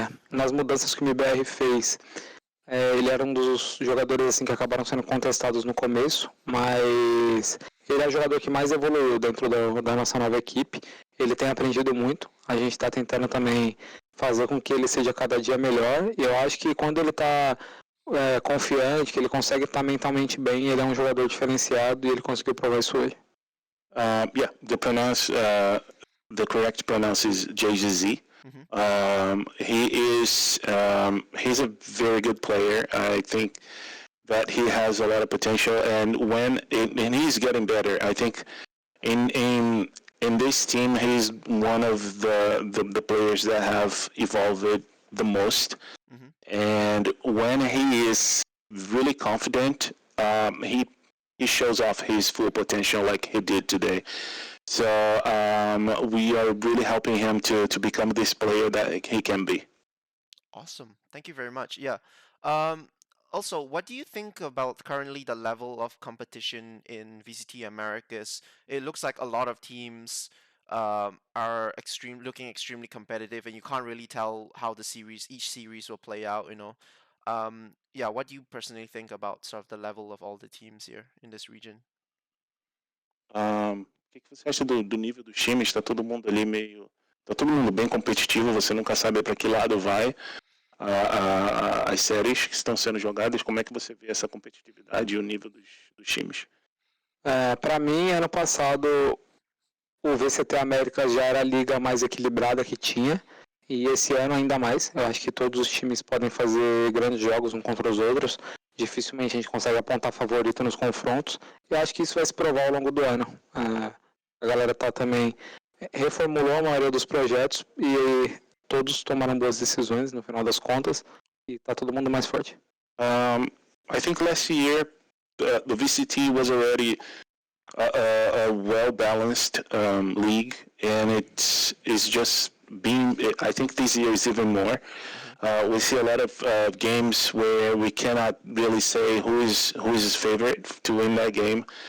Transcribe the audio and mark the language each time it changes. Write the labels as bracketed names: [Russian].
[Portuguese] Nas mudanças que o MIBR fez, ele era um dos jogadores assim, que acabaram sendo contestados no começo, mas ele é o jogador que mais evoluiu dentro da nossa nova equipe. Ele tem aprendido muito. A gente está tentando também fazer com que ele seja cada dia melhor. E eu acho que quando ele está confiante, que ele consegue estar mentalmente bem, ele é um jogador diferenciado e ele conseguiu provar isso hoje. [English] Yeah, the correct pronounce is JZZ. He's a very good player. I think that he has a lot of potential, and he's getting better. I think in this team, he's one of the players that have evolved the most. And when he is really confident, he shows off his full potential like he did today. So we are really helping him to become this player that he can be. Awesome. Thank you very much. Yeah. Also, what do you think about currently the level of competition in VCT Americas? It looks like a lot of teams are looking extremely competitive, and you can't really tell how each series will play out. Yeah. What do you personally think about sort of the level of all the teams here in this region? [Portuguese] O que você acha do nível dos times? Tá todo mundo ali tá todo mundo bem competitivo. Você nunca sabe para que lado vai. As séries que estão sendo jogadas, como é que você vê essa competitividade e o nível dos times? Para mim, ano passado, o VCT Américas já era a liga mais equilibrada que tinha, e esse ano ainda mais. Eu acho que todos os times podem fazer grandes jogos uns contra os outros. Dificilmente a gente consegue apontar favorito nos confrontos, e acho que isso vai se provar ao longo do ano. A galera também reformulou a maioria dos projetos e todos tomaram boas decisões no final das contas, e está todo mundo mais forte. [English] I think last year the VCT was already a well-balanced league, and it's just being. I think this year is even more. We see a lot of games where we cannot really say who is his favorite to win that game.